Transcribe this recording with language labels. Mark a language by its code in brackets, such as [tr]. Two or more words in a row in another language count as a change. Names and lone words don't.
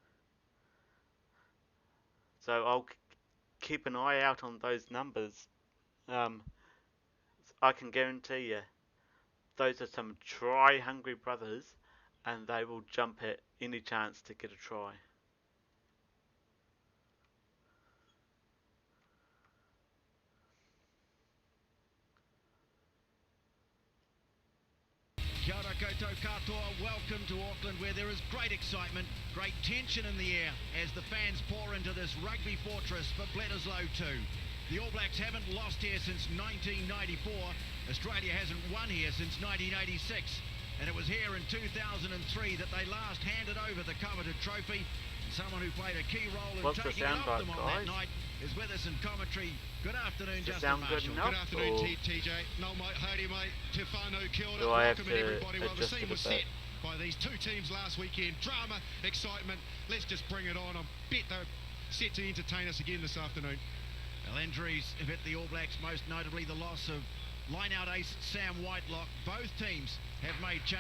[en] So I'll keep an eye out on those numbers. Um, I can guarantee you, those are some try-hungry brothers, and they will jump at any chance to get a try. [mi] Kia ora koutou katoa, [en] welcome to Auckland, where there is great excitement, great tension in the air as the fans pour into this rugby fortress for Bledisloe 2. The All Blacks haven't lost here since 1994. Australia hasn't won here since 1986. And it was here in 2003 that they last handed over the coveted trophy. And someone who played a key role in taking it off them on that night is with us in commentary. Good afternoon, Justin Marshall. Good afternoon, TJ. No, [mi] mate, haere, mate. Te whānau, kia ora. [en] Do I have Welcome to everybody. Well, the adjust scene it a was bit? set by these two teams last weekend. Drama, excitement. Let's just bring it on. I bet they're set to entertain us again this afternoon. Well, injuries have hit the All Blacks, most notably the loss of line-out ace Sam Whitelock. Both teams have made changes.